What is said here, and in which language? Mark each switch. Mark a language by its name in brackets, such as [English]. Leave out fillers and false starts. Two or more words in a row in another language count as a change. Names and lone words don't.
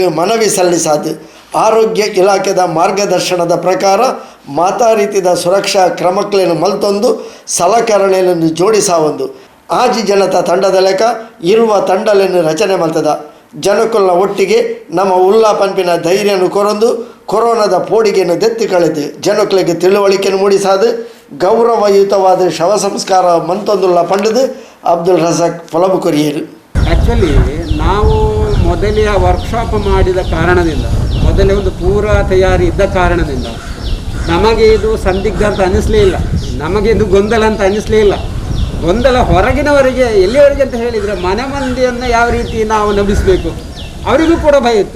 [Tulu] ಮನವಿ ಸಲ್ಲಿಸಾದು ಆರೋಗ್ಯ ಇಲಾಖೆದ ಮಾರ್ಗದರ್ಶನದ ಪ್ರಕಾರ ಮಾತಾ ರೀತಿಯ ಸುರಕ್ಷಾ ಕ್ರಮಗಳನ್ನು ಮಲ್ತೊಂದು ಸಲಕರಣೆಯನ್ನು ಜೋಡಿಸಾವೊಂದು ಆಜಿ ಜನತಾ ತಂಡದ ಲೆಕ್ಕ ಇರುವ ತಂಡಗಳನ್ನು ರಚನೆ ಮಲ್ತದ ಜನಕುಲ್ನ ಒಟ್ಟಿಗೆ ನಮ್ಮ ಉಲ್ಲಾ ಪಂಪಿನ ಧೈರ್ಯನು ಕೊರೊಂದು ಕೊರೋನಾದ ಪೋಡಿಗೆಯನ್ನು ದೆತ್ತಿ ಕಳೆದು ಜನಕುಲಿಗೆ ತಿಳುವಳಿಕೆಯನ್ನು ಮೂಡಿಸಾದು ಗೌರವಯುತವಾದ ಶವ ಸಂಸ್ಕಾರ ಮಂತೊಂದುಲ್ಲ ಪಂಡದು ಅಬ್ದುಲ್ ರಜಾಕ್ ಫಲಬು ಕೊರಿಯರು. [Kannada] ಆ್ಯಕ್ಚುಲಿ ನಾವು ಮೊದಲೇ ವರ್ಕ್ಶಾಪ್ ಮಾಡಿದ ಕಾರಣದಿಂದ ಮೊದಲೇ ಒಂದು ಪೂರ ತಯಾರಿ ಇದ್ದ ಕಾರಣದಿಂದ ನಮಗೆ ಇದು ಸಂದಿಗ್ಧ ಅಂತ ಅನ್ನಿಸ್ಲೇ ಇಲ್ಲ, ನಮಗೆ ಇದು ಗೊಂದಲ ಅಂತ ಅನ್ನಿಸ್ಲೇ ಇಲ್ಲ. ಗೊಂದಲ ಹೊರಗಿನವರಿಗೆ ಎಲ್ಲಿವರೆಗೆ ಅಂತ ಹೇಳಿದರೆ ಮನೆ ಮಂದಿಯನ್ನು ಯಾವ ರೀತಿ ನಾವು ನಂಬಿಸಬೇಕು ಅವರಿಗೂ ಕೂಡ ಭಯ ಇತ್ತು.